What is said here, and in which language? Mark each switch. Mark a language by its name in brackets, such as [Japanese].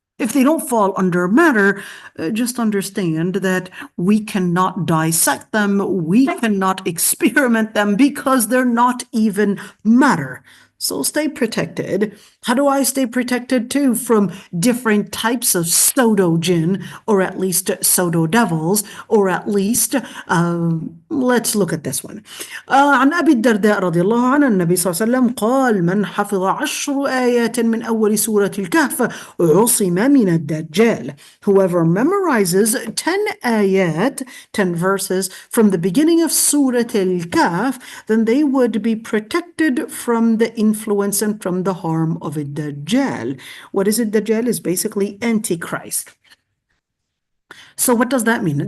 [English] If they don't fall under matter, just understand that we cannot dissect them, we cannot experiment them because they're not even matter. So stay protected. How do I stay protected too from different types of pseudo-jinn, or at least pseudo-devils, or at least, let's look at this one. [Arabic] عن أبي الدرداء رضي الله عنه النبي صلى الله عليه وسلم قال من حفظ 10 آيات من أول سورة الكهف عصم من الدجال. [English] Whoever memorizes 10 ayat, 10 verses from the beginning of Surah Al-Kahf, then they would be protected from the influence and from the harm of a Dajjal. What is it? Dajjal is basically Antichrist. So what does that mean?